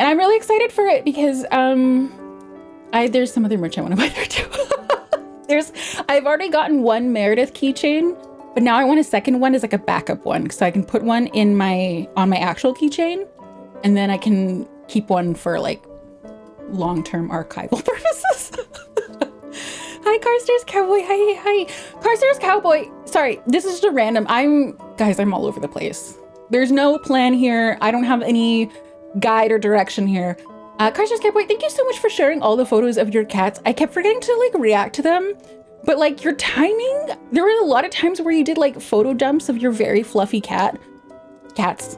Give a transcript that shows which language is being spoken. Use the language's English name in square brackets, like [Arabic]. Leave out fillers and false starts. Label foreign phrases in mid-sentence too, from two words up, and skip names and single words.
[English] And I'm really excited for it because there's some other merch I want to buy there too. I've already gotten one Meredith keychain, but now I want a second one as like a backup one. So I can put one on my actual keychain and then I can keep one for like long-term archival purposes. Hi, Carstairs Cowboy. Hi. Carstairs Cowboy. Sorry, this is just a random. I'm all over the place. There's no plan here. I don't have any guide or direction here. Carstairs Cowboy, thank you so much for sharing all the photos of your cats. I kept forgetting to like react to them, but like your timing, there were a lot of times where you did like photo dumps of your very fluffy cats.